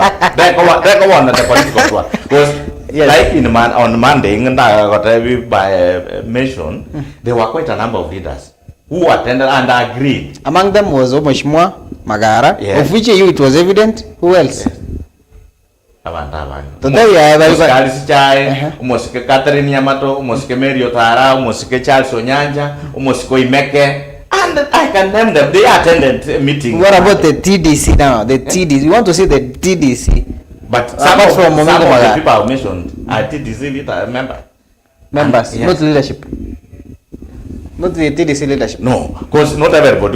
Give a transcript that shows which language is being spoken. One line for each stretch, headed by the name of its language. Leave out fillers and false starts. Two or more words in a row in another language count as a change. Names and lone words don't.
English: They go on the political tour because like on Monday, by mention, there were quite a number of leaders who attended and agreed. Among them was Mheshimiwa Magara, of which it was evident. Who else? Yes. Moske Catherine Yamato, Moske Mary Otara, Moske Charles Onyanja, Moske Imeke, and I can name them. They attended meetings. What about the TDC now? The TDC. You want to see the TDC? But some of the people I mentioned are TDC members, not leadership. Not the TDC leadership. No, because not everybody.